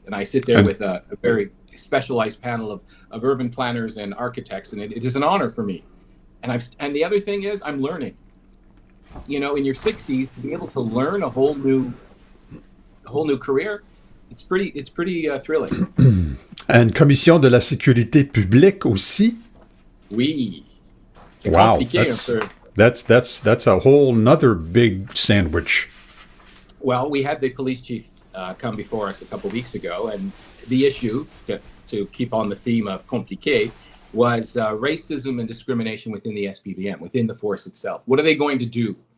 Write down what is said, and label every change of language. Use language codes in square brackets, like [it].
[en] And I sit there with a very specialized panel of urban planners and architects, and it is an honor for me. And the other thing is, I'm learning. You know, in your 60s, to be able to learn a whole new career, it's pretty thrilling. [fr] And commission de la sécurité publique aussi. Oui. C'est wow, compliqué un peu. [en] That's a whole nother big sandwich. Well, we had the police chief come before us a couple of weeks ago, and the issue, to keep on the theme of compliqué, was racism and discrimination within the SPVM, within the force itself. What are they going to do?